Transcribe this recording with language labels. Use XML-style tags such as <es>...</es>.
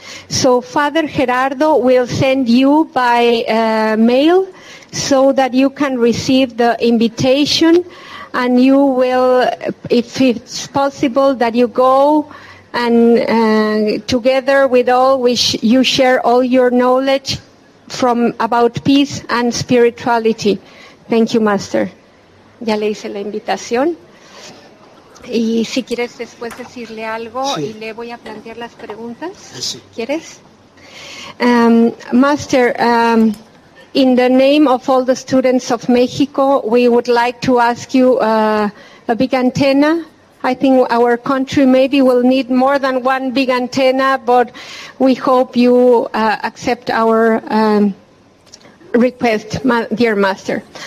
<en>So Father Gerardo will send you by mail so that you can receive the invitation, and you will, if it's possible, that you go and together with all, you share all your knowledge about peace and spirituality. Thank you, Master.</en> <es>Ya le hice la invitación. Y si quieres después decirle algo, sí, y le voy a plantear las preguntas. Sí. ¿Quieres?</es> <en>Master, in the name of all the students of Mexico, we would like to ask you a big antenna. I think our country maybe will need more than one big antenna, but we hope you accept our request, dear Master.</en>